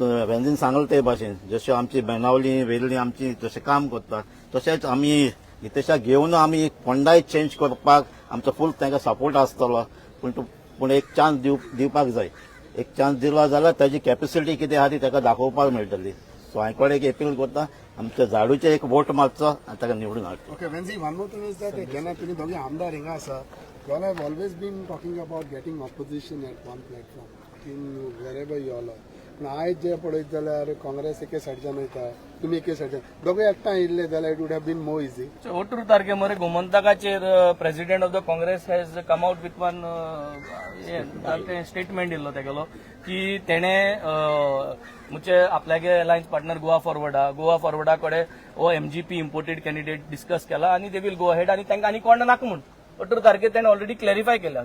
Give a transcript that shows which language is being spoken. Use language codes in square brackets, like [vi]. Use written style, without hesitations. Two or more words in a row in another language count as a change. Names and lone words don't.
[kok] वेंजीन सांगले ते भाशेन जश्यो आमची बेनावली वेल्ली आमची जशें काम करतात तशेंच आमी गितेशाक घेवन आमी फोंडाय चेंज करपाक आमचो फूल तांकां सपोर्ट आसतलो. पूण एक चान्स दिवपाक जाय. एक चान्स दिलो जाल्यार ताजी कॅपेसिटी कितें आहा ती ताका दाखोवपाक मेळटली. सो हांवें कोण एक अपील करता आमच्या झाडूचे एक वोट मारचो आनी ताका निवडून हाडचो. [en] Okay, Wenzi, one more thing is that [kok] जेन्ना तुमी दोगी आमदार हिंगा आसा, [en] you all have always been talking about getting opposition at one platform in wherever you all are. [kok] पूण आयज जे पळयत जाल्यार काँग्रेस एके सायडीच्यान वयता, तुमी एके सायडीच्यान दोगूय एकठांय येयल्ले जाल्यार [en] it would have been more easy. [kok] 18 तारखे मरे गोमंतकाचेर [en] president of the Congress has come out with one statement [kok] दिल्लो तेगेलो की तेणे म्हणजे आपल्यागे [en] alliance partner [kok] गोवा फॉरवर्डा कडेन हो MGP [en] imported candidate discuss [kok] केला आणि [en] they will go ahead [kok] आणि तांकां आनी कोण नाका म्हूण 18 तारखेर तेणे [en] already clarify [kok] केला.